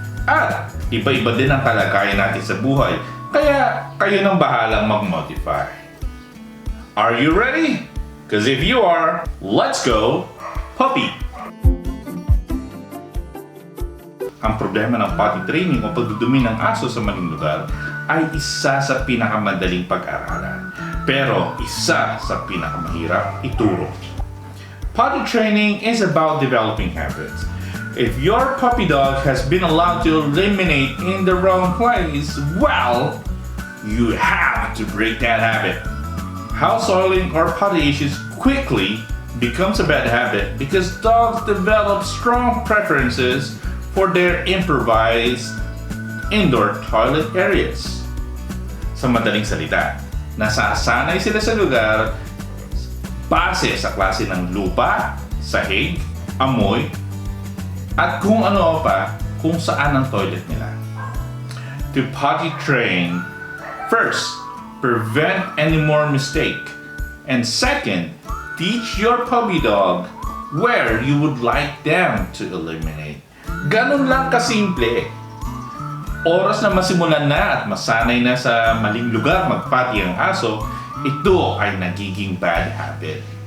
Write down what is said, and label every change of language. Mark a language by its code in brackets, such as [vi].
[tl] At iba-iba din ang kalagayan natin sa buhay. Kaya kayo nang bahalang mag-modify. [en] Are you ready? Because if you are, let's go puppy! [tl] Ang problema ng potty training o pagdudumi ng aso sa maling lugar ay isa sa pinakamadaling pag-aralan. Pero isa sa pinakamahirap ituro. [en] Potty training is about developing habits. If your puppy dog has been allowed to eliminate in the wrong place, well, you have to break that habit. House oiling or potty issues quickly becomes a bad habit because dogs develop strong preferences for their improvised indoor toilet areas. [tl] Sa madaling salita, nasasanay sila sa lugar base sa klase ng lupa, sahig, amoy, at kung ano pa kung saan ang toilet nila. [en] To potty train, first, prevent any more mistake. And second, teach your puppy dog where you would like them to eliminate. [tl] Ganun lang kasimple. Oras na masimulan na at masanay na sa maling lugar magpati ang aso, ito ay nagiging bad habit.